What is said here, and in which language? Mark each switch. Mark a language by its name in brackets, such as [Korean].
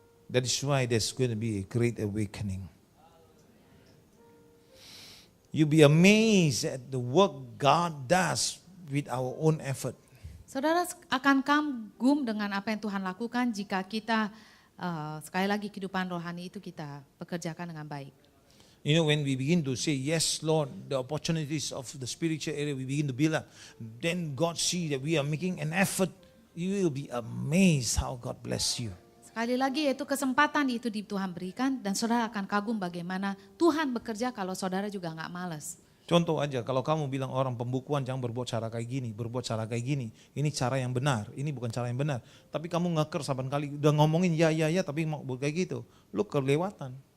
[English] That is why there's going to be a great awakening. You be amazed at the work God does with our own effort. [Indonesian] Saudara akan kagum dengan apa yang Tuhan lakukan jika kita sekali lagi kehidupan rohani itu kita pekerjakan dengan baik. [English] You know, when we begin to say, yes, Lord, the opportunities of the spiritual area, we begin to build up. Then God see that we are making an effort. You will be amazed how God bless you. [Indonesian] Sekali lagi yaitu kesempatan itu Tuhan berikan dan saudara akan kagum bagaimana Tuhan bekerja kalau saudara juga nggak malas. Contoh aja, kalau kamu bilang orang pembukuan jangan berbuat cara kayak gini, berbuat cara kayak gini. Ini cara yang benar, ini bukan cara yang benar. Tapi kamu ngeker saban kali, udah ngomongin ya tapi mau kayak gitu. Lu kelewatan.